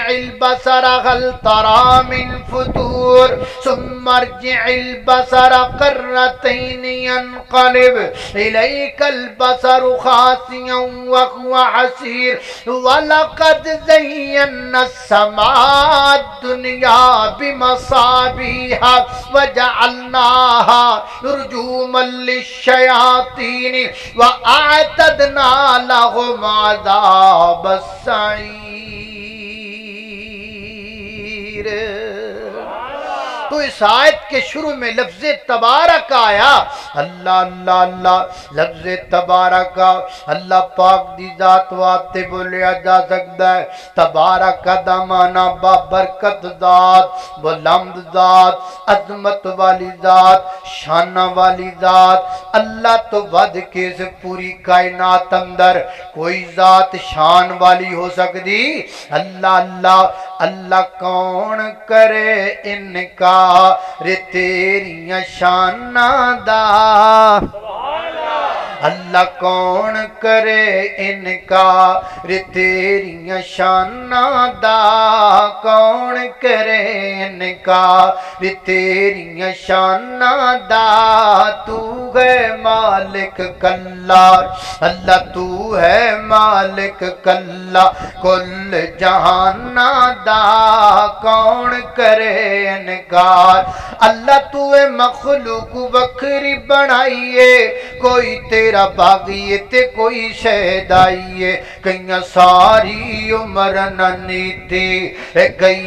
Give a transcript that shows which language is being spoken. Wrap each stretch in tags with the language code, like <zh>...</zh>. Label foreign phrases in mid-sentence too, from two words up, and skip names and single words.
<ar>البصر هل ترى من فتور ثم ارجع البصر قرتين ينقلب إليك البصر خاسئا وهو حسير ولقد زينا السماء الدنيا بمصابيح وجعلناها رجوما للشياطين وأعتدنا لهم عذاب السعير</ar> <ur>تو اس آیت کے شروع میں لفظ تبارک آیا اللہ اللہ اللہ لفظ تبارک</ur> <pa>اللہ پاک دی ذات واسطے بولیا جا سکتا ہے تبارک دا معنی بابرکت ذات بلند ذات عظمت والی ذات شانہ والی ذات اللہ تو ود کے اس پوری کائنات اندر کوئی ذات شان والی ہو سکتی اللہ اللہ اللہ کون کرے انکار تیریاں شاناں دا اللہ کون کرے انکار تیریاں شاناں دا کون کرے انکار تیریاں شاناں دا تو ہے مالک کلا اللہ تو ہے مالک کلا کل جہاناں دا کون کرے انکار اللہ تو ہے مخلوق وکری بنائیے کوئی تیرا باغی تے کوئی شہدائیے کئیاں ساری عمر نہ نیتی گئی</pa>